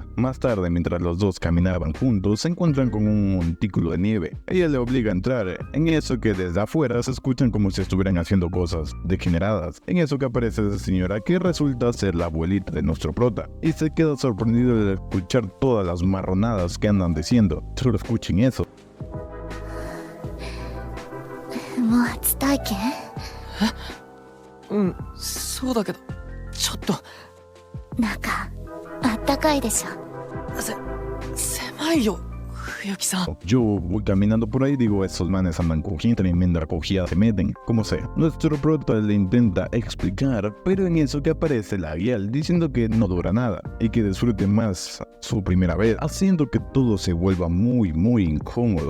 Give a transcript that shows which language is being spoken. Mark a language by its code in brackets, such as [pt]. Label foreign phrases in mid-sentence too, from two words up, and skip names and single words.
[es] Más tarde, mientras los dos caminaban juntos, se encuentran con un montículo de nieve. Ella le obliga a entrar, en eso que desde afuera se escuchan como si estuvieran haciendo cosas degeneradas. En eso que aparece esa señora que resulta ser la abuelita de nuestro prota, y se queda sorprendido de escuchar todas las marronadas que andan diciendo. Solo escuchen eso. [ja] もう初体験？うん、そうだけど、ちょっと中あったかいでしょ。狭いよ、冬木さん。 [es] Yo voy caminando por ahí y digo, esos manes andan cogiendo, tremenda recogida se meten, como sea. Nuestro prota le intenta explicar, pero en eso que aparece la guía diciendo que no dura nada y que disfrute más su primera vez, haciendo que todo se vuelva muy incómodo.